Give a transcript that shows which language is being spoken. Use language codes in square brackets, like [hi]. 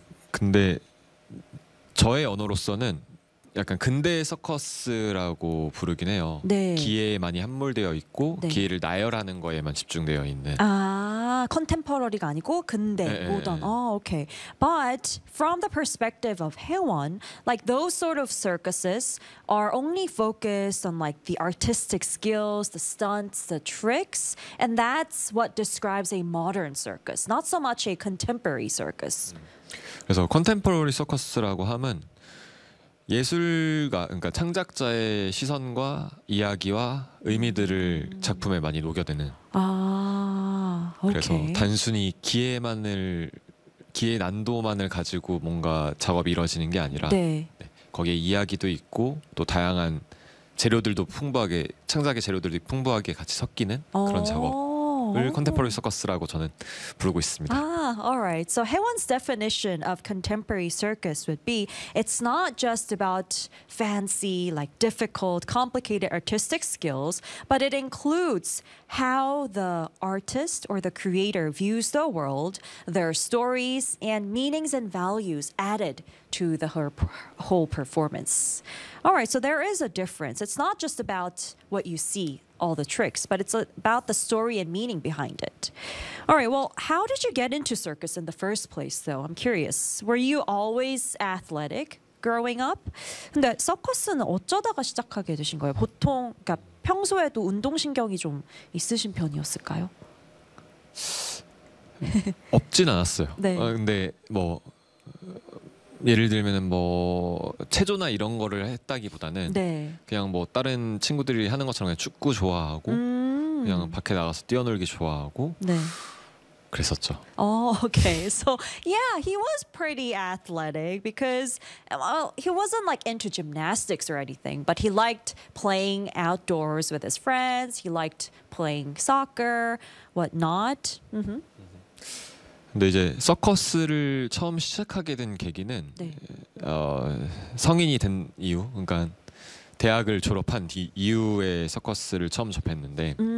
[ko] 근데 저의 언어로서는 약간 근대 서커스라고 부르긴 해요. 네. 기회에 많이 함몰되어 있고 네. 기회를 나열하는 거에만 집중되어 있는. 아, 컨템포러리가 아니고 근대 모던. 네, 네. 어, 오케이. [en] But from the perspective of Haewon, like those sort of circuses are only focused on like the artistic skills, the stunts, the tricks, and that's what describes a modern circus, not so much a contemporary circus. [ko] 그래서 컨템포러리 서커스라고 함은 예술가, 그러니까 창작자의 시선과 이야기와 의미들을 작품에 많이 녹여내는. 아, 오케이. 그래서 단순히 기회 난도만을 가지고 뭔가 작업이 이루어지는 게 아니라 네. 네, 거기에 이야기도 있고 또 다양한 재료들도 풍부하게 창작의 재료들이 풍부하게 같이 섞이는 그런 작업. 컨템포러리 서커스라고 저는 부르고 있습니다. [en] Ah, all right. So Haewon's definition of contemporary circus would be it's not just about fancy, like difficult, complicated artistic skills, but it includes how the artist or the creator views the world, their stories and meanings and values added to the whole performance. All right, so there is a difference. It's not just about what you see, all the tricks, but it's about the story and meaning behind it. All right, well, how did you get into circus in the first place, though? I'm curious. Were you always athletic growing up? [ko] 근데 서커스는 어쩌다가 시작하게 되신 거예요? 보통, 그러니까 평소에도 운동신경이 좀 있으신 편이었을까요? 없진 않았어요. 네. 근데 뭐... 예를 들면은 뭐 체조나 이런 거를 했다기보다는 네. 그냥 뭐 다른 친구들이 하는 것처럼 그냥 축구 좋아하고 그냥 밖에 나가서 뛰어놀기 좋아하고 네. 그랬었죠. [en] Oh, okay. So yeah, he was pretty athletic because well, he wasn't like into gymnastics or anything, but he liked playing outdoors with his friends. He liked playing soccer, whatnot. Mm-hmm. [ko] 근데 이제 서커스를 처음 시작하게 된 계기는 네. 성인이 된 이후, 그러니까 대학을 졸업한 이후에 서커스를 처음 접했는데